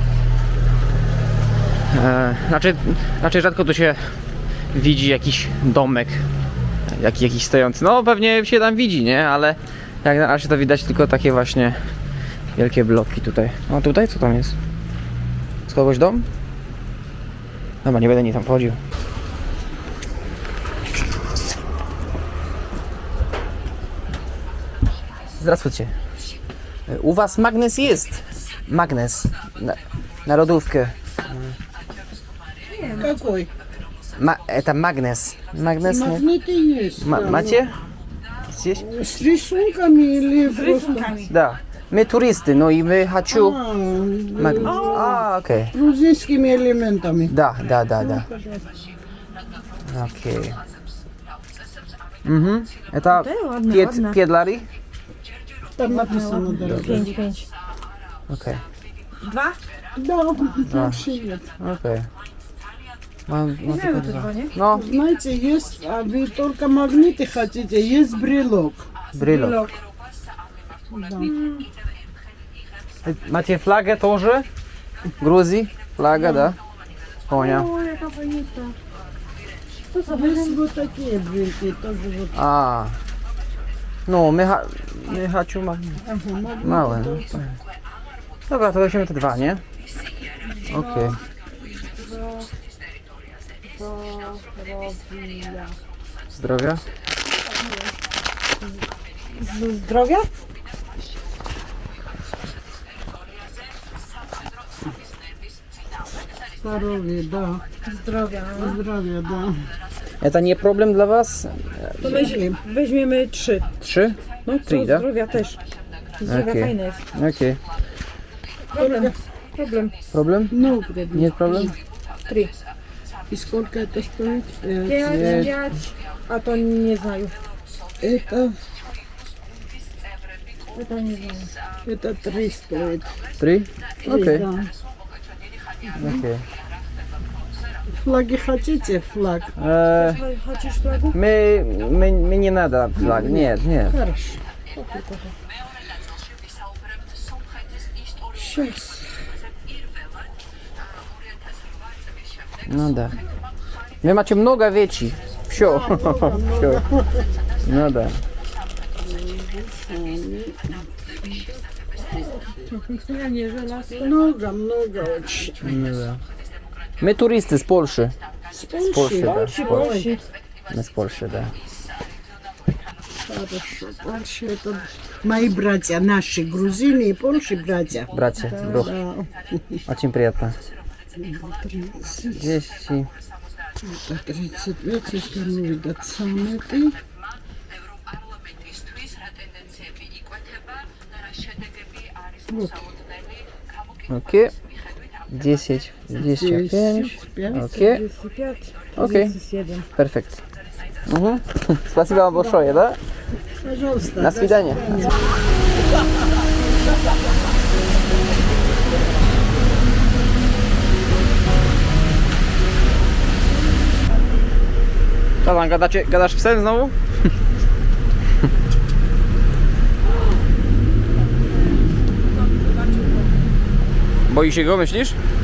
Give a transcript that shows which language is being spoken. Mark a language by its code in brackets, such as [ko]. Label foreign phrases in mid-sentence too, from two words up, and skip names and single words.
[pl] Raczej rzadko tu się widzi jakiś domek, jakiś stojący. No pewnie się tam widzi, nie? Ale jak na razie to widać tylko takie właśnie wielkie bloki tutaj. No tutaj co tam jest? Z kogoś dom? Dobra, nie będę tam wchodził. [ru] Здравствуйте. У вас магнез есть? Магнез. [pl] На лодówkę. [ru] Какой? Это магнез. Магнез нет? Магниты есть. да. [pl] Macie? Здесь? [ru] С рисунками или просто? Да. Мы туристы, [pl] no i [ru] my хочу... Магнез. Окей. Грузинскими элементами. Да. Окей. Это Piedlari? Там написано, да. 5. [pl] Okej. 2? [ru] Да, вообще нет. [pl] Okej. Mam Wiemy tylko te dwa. dwa, nie? No, [ru] Знаете, есть, а вы только магниты хотите, есть брелок. brylok. Да. [pl] Macie flagę тоже? Gruzji? Flaga, da? [ru] Poнял. [pl] O, jaka fajnica. [ru] Есть вот такие брелки, тоже вот. [pl] A. No, [ru] мы хочу Ага, магниты. [pl] małe. No. Dobra, to weźmiemy te dwa, nie? Okej. Zdrowia. Zdrowia? [ru] Здоровья, да. [pl] Zdrowia. Zdrowia, [ru] да. [pl] Это nie problem dla was? To weźmiemy 3. 3? No to Trzy, da? zdrowia też. Zdrowia Okej. fajne jest. Okej. Problem. Problem? [ru] Ну, вредно. [pl] Nie problem? 3. [ru] И сколько это стоит? 5, [pl] a to nie znają. [ru] Это, [pl] To nie znają. [ru] это 3 стоит. [pl] 3? Okej. [ru] Да. [pl] Okej. [ru] Флаги хотите? Флаг? [pl] Chociaż flagu? My nie nada flag. Nie, nie. [ru] Хорошо. Сейчас. [pl] No da. Wy macie mnogo wieci. Wsio. Wsio. No da. Ja nie żelazko. [ru] Много, много очень. [pl] No da. [ru] Мы туристы [pl] z Polszy. [ru] С [pl] Z Polszy, [ru] Польши? [pl] da. Z Polszy. Polsi. My z Polszy, da. [ru] Хорошо. Польша это мои братья, наши грузины и Польши братья. [pl] Bracie, bro. [ru] Да. Очень приятно. 30, 10. это 35, если не видят сам это. Вот. Окей. 10. 25. 5. Окей. 35. Окей. 37. Perfekt. Mhm. Спасибо вам большое, да? Пожалуйста. На свидание. [pl] Co tam, gadasz psem znowu? Boi się go, myślisz?